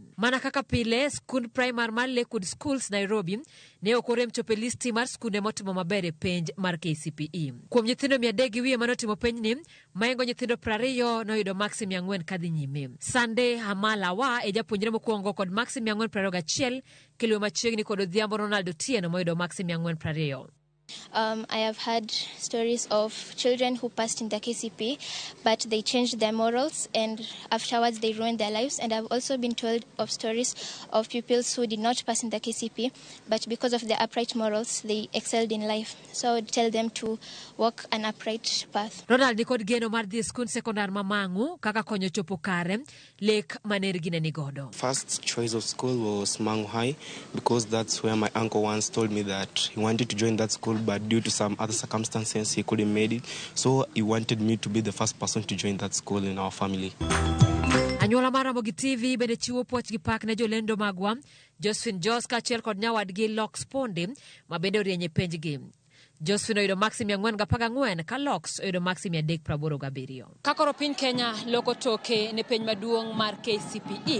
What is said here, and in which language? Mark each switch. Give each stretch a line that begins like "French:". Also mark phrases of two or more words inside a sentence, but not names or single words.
Luo (Kenya and Tanzania): Mana kaka pile skul primar mar Lakewood Schools Nairobi ne okorem chope listi mar skunde motimo maber e penj mar KCPE. Kuom nyithindo 300 gi wiye manotimo penj ni, maengo nyithindo 20 noyudo max 400 kadhi nyime. Sunday Hamalawa e japuonjre mokwongo kod max 421 kilwe machiegni kod Odhiambo Ronaldo Tieno moyudo max 420.
English: I have heard stories of children who passed in the KCP, but they changed their morals and afterwards they ruined their lives. And I've also been told of stories of pupils who did not pass in the KCP, but because of their upright morals, they excelled in life. So I would tell them to walk an upright path.
Luo (Kenya and Tanzania): Ronald kod geno mar dhi skund sekondar mamangu kaka konyo chopo kare lek manergi ne nigodo.
English: First choice of school was Mangu High because that's where my uncle once told me that he wanted to join that school, but due to some other circumstances he couldn't make it. So he wanted me to be the first person to join that school in our family.
Luo (Kenya and Tanzania): Anyuola mar Ramogi TV bende chiwo puoch gi pak ne jolendo magwa Josephine Jos kaachiel kod nyawadgi Lox Ponde ma bende orienye penjgi. Josephine oyudo maksi 414 ka Lox oyudo maksi 387. Kakoro piny Kenya loko toke ne penj maduong' mar KCPE.